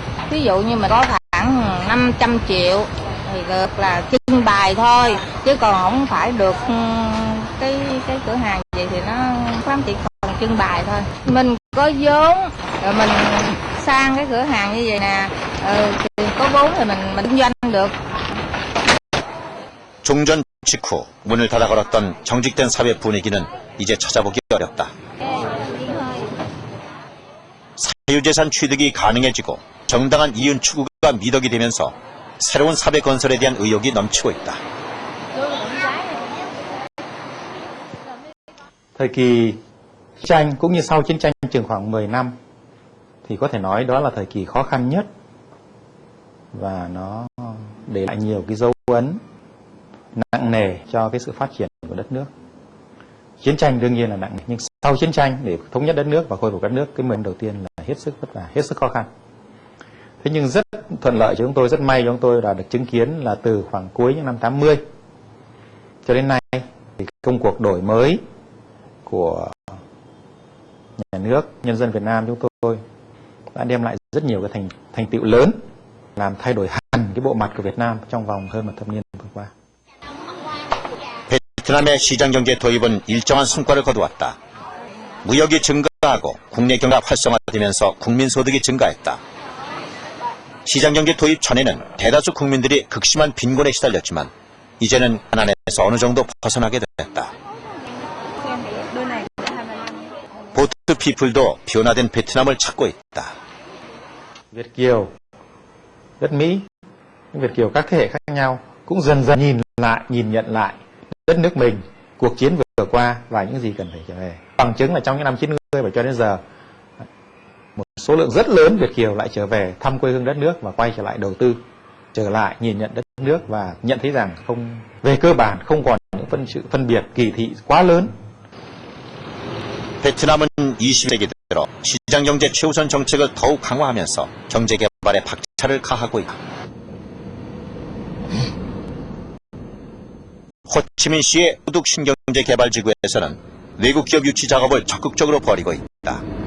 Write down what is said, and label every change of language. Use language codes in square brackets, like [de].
[vi] Ví dụ như mình có khoảng 500 triệu thì được là trưng bày thôi, chứ còn không phải được cái cửa hàng gì thì nó lắm chỉ còn trưng bày thôi. Mình có vốn rồi mình sang cái cửa hàng như vậy nè, thì có vốn thì mình kinh doanh được. [ko] 종전 직후 문을 닫아 걸었던 정직된 사회 분위기는 이제 찾아보기 어렵다. 사유재산 취득이 가능해지고 정당한 이윤 추구가 미덕이 되면서 새로운 사회 건설에 대한 의욕이 넘치고 있다. [vi] Thời kỳ chiến tranh cũng như sau chiến tranh chừng khoảng 10 năm thì có thể nói đó là thời kỳ khó khăn nhất và nó để lại nhiều cái dấu ấn nặng nề cho cái sự phát triển của đất nước. Chiến tranh đương nhiên là nặng nề, nhưng sau chiến tranh để thống nhất đất nước và khôi phục đất nước, cái 10 năm đầu tiên là hết sức vất vả, hết sức khó khăn. Thế nhưng rất thuận lợi cho chúng tôi, rất may cho chúng tôi là được chứng kiến là từ khoảng cuối những năm 80 cho đến nay thì công cuộc đổi mới của nhà nước, nhân dân Việt Nam chúng tôi đã đem lại rất nhiều cái thành tựu lớn, làm thay đổi hẳn cái bộ mặt của Việt Nam trong vòng hơn một thập niên vừa qua. [ko] 베트남의 시장경제 도입은 일정한 성과를 거두었다. 무역이 증가하고 국내 경제가 활성화되면서 국민소득이 증가했다. 시장경제 도입 전에는 대다수 국민들이 극심한 빈곤에 시달렸지만 이제는 가난에서 어느 정도 벗어나게 됐다. 보트 피플도 변화된 베트남을 찾고 있다. [vi] Việt kiều, đất Mỹ, Việt kiều các thế hệ khác nhau cũng dần dần nhìn nhận lại đất nước mình, cuộc chiến vừa qua và những gì cần phải trở về. Bằng chứng là trong những năm 90 và cho đến giờ, một số lượng rất lớn Việt kiều lại trở về thăm quê hương đất nước và quay trở lại đầu tư, trở lại nhìn nhận đất nước và nhận thấy rằng về cơ bản không còn những phân biệt kỳ thị quá lớn. [ko] 베트남은 20세기 들어 시장경제 최우선 정책을 더욱 강화하면서 경제개발에 박차를 가하고 있다. 호치민시의 소득 신경제 개발 지구에서는 외국 기업 유치 작업을 적극적으로 벌이고 있다.